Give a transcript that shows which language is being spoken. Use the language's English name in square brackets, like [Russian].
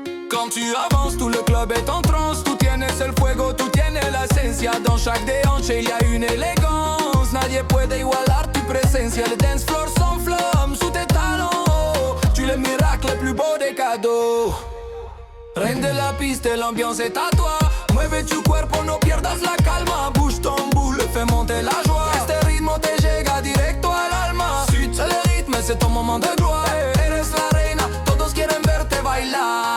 [French] Quand tu avances, tout le club est en transe. [Spanish] Tú tienes el fuego, tú tienes la esencia. [French] Dans chaque déhanché, il y a une élégance. [Spanish] Nadie puede igualar tu presencia. [French] Le dance floor s'enflamme sous tes talons. Tu es le miracle, le plus beau des cadeaux. Reine de la piste, l'ambiance est à toi. [Spanish] Mueve tu cuerpo, no pierdas la calma. [French] Bouge ton boule, fais monter la joie. [Spanish] Este ritmo te llega directo al alma. [French] Si c'est le rythme, c'est ton moment de gloire. [Spanish] Eres la reina, todos quieren verte bailar.